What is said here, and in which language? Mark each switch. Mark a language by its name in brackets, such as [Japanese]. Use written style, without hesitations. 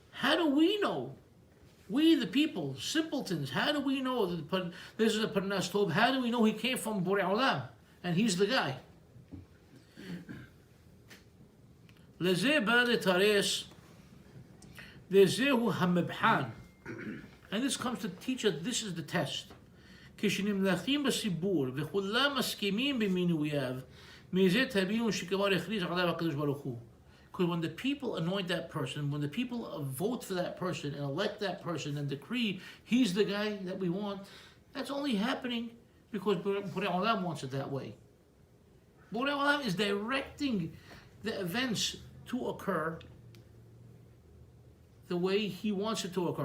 [English] How do we know? We, the people, simpletons, how do we know that this is a Parnas Tov? How do we know he came from Borei Olam and he's the guy? [Hebrew] Lezeh ba letares, lezehu hamebhan. [English] And this comes to teach us, this is the test. [Hebrew] כשנמלכים בסיבור וכולם מסכימים במינוייו, מזה תבינו שכבר הכריז עליו הקדוש ברוך הוא. [English] Because when the people anoint that person, when the people vote for that person and elect that person and decree he's the guy that we want, that's only happening because Borei Olam wants it that way. Borei Olam is directing the events to occur the way he wants it to occur.